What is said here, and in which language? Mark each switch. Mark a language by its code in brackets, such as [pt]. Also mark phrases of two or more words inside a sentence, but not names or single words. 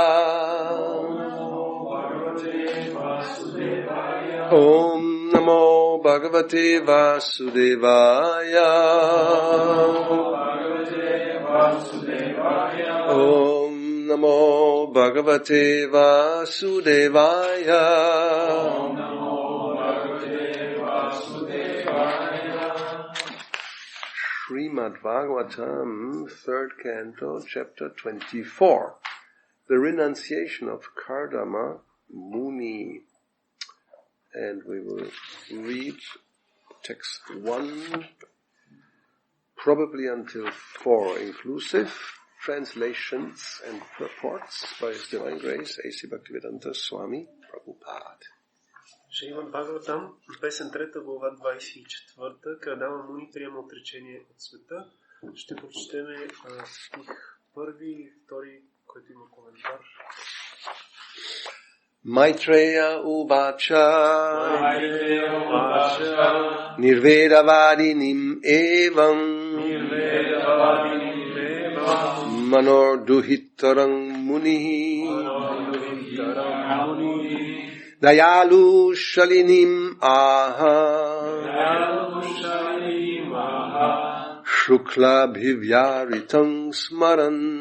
[sa] ॐ नमो भगवते वासुदेवाय ॐ नमो भगवते वासुदेवाय श्रीमद्भागवतम्, [en] 3rd Canto, Chapter 24. The Renunciation of Kardama Muni. And we will read text 1, probably until 4 inclusive, translations and purports by His Divine Grace, A.C. Bhaktivedanta Swami Prabhupada. [bg] Шримад Бхагаватам, песен 3 глава 24, Кардама Муни приема отречение от света. Ще прочетеме стих 1 и 2, който има коментар. [sa] मैत्रेय उवाच निर्वेदवादिनीम् एवम् मनोर् दुहितरम् मुनिः दयालुः शालिनीम् आह शुक्लाभिव्याहृतम् स्मरन्